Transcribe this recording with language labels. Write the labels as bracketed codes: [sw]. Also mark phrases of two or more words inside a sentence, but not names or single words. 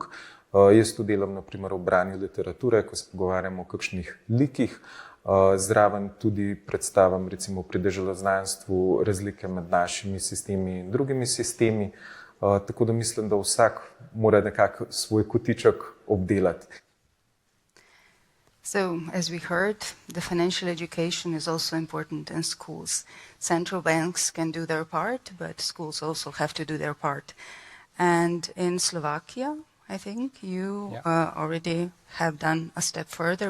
[sl] Jaz tu delam naprimer v branju literature, ko se pogovarjamo o kakšnih likih, zraven tudi predstavim recimo pri deželoznanstvu razlike med našimi sistemi in drugimi sistemi, tako da mislim, da vsak mora nekako svoj kotiček obdelati. [en] So, as we heard, the financial education is also important in schools. Central banks can do their part, but schools also have to do their part. And in Slovakia, I think. You already have done a step further.